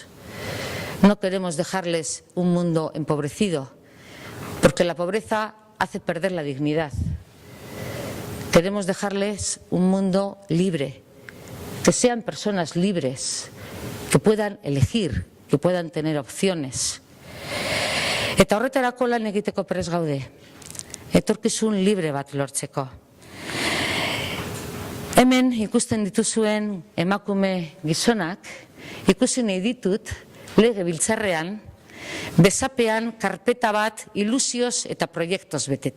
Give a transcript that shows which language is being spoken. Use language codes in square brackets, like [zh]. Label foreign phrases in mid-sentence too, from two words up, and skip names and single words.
[es] No queremos dejarles un mundo empobrecido, porque la pobreza hace perder la dignidad. Queremos dejarles un mundo libre, que sean personas libres, que puedan elegir, que puedan tener opciones. [eu] Eta horretarako lan egiteko prest gaude, etorkizun libre bat lortzeko. Hemen ikusten dituzuen emakume gizonak, ikusi nahi ditut legebiltzarrean, besapean karpeta bat ilusioz eta proiektoz beteta.